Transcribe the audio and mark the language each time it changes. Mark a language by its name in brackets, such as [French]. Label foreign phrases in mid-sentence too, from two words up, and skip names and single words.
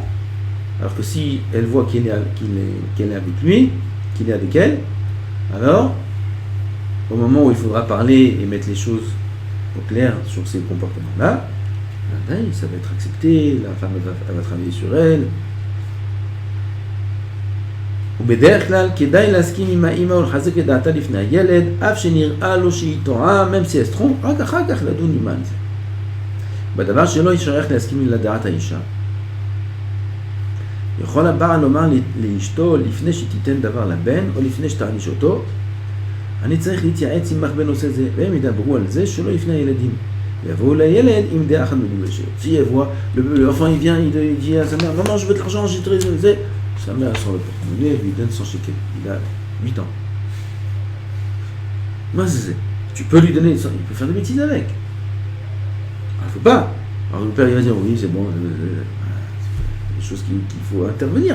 [French] Alors que si elle voit qu'elle est avec lui, qu'il est avec elle, alors, au moment où il faudra parler et mettre les choses au clair sur ces comportements-là, ça va être accepté, la femme elle va travailler sur elle. [Hebrew] ובדרך כלל כדאי להסכים עם האמא ולחזק את דעתה לפני הילד, אף שנראה לו שהיא טועה, [French] même si elle se trompe, [Hebrew] רק אחר כך לדון עימה על זה. בדבר שלא ישייך להסכים לדעת האישה. יכול הבעל לומר לאשתו לפני שתיתן דבר לבן, או לפני שתעניש אותו, אני צריך להתייעץ עמך בנושא זה, והם ידברו על זה שלא לפני הילדים. ויבואו לילד עם דעה אחת מגובשת. [French] Si elle voit, l'enfant il vient, il dit à sa mère, maman je veux de l'argent, j'ai très... Sa mère sort le porte-monnaie, elle lui donne son shekel. Il a 8 ans. Moi, tu peux lui donner, il peut faire des bêtises avec. Il ne faut pas. Alors le père il va dire, oui c'est bon, c'est des choses qu'il faut intervenir.